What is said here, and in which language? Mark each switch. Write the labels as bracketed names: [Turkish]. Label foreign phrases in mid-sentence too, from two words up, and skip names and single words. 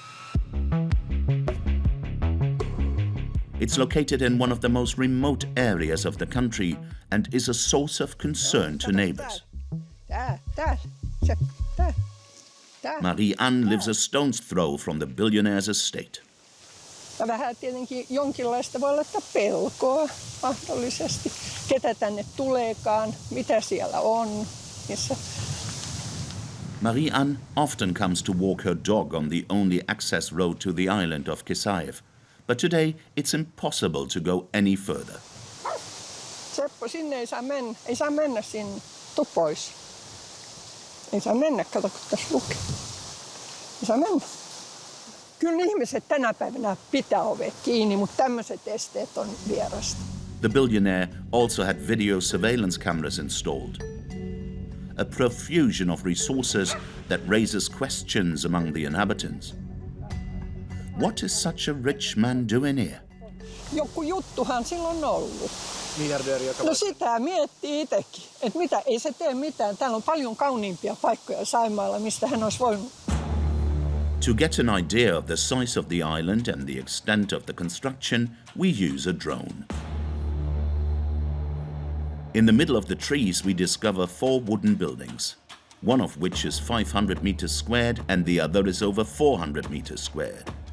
[English] It's located in one of the most remote areas of the country and is a source of concern to neighbors. Marie-Anne lives a stone's throw from the billionaire's estate. [Finnish] Vähän tietenkin jonkinlaista voi olla pelkoa mahdollisesti, ketä tänne tuleekaan, mitä siellä on, missä. [English] Marie-Anne often comes to walk her dog on the only access road to the island of Kezaev, but today it's impossible to go any further. [Finnish] Seppo, sinne ei saa mennä. Ei saa mennä sinne. Tuu pois. Ei saa mennä, kato kun tässä lukee. Ei saa mennä. Kyllä ihmiset tänä päivänä pitää ovet kiinni, mutta tämmöiset esteet on vierasta. [English] The billionaire also had video surveillance cameras installed. A profusion of resources that raises questions among the inhabitants. What is such a rich man doing here? [Finnish] Joku juttuhan silloin on ollut. No sitä miettii itsekin, että mitä, ei se tee mitään. Täällä on paljon kauniimpia paikkoja Saimaalla, mistä hän olisi voinut. [English] To get an idea of the size of the island and the extent of the construction, we use a drone. In the middle of the trees, we discover 4 wooden buildings, one of which is 500 meters squared and the other is over 400 meters squared.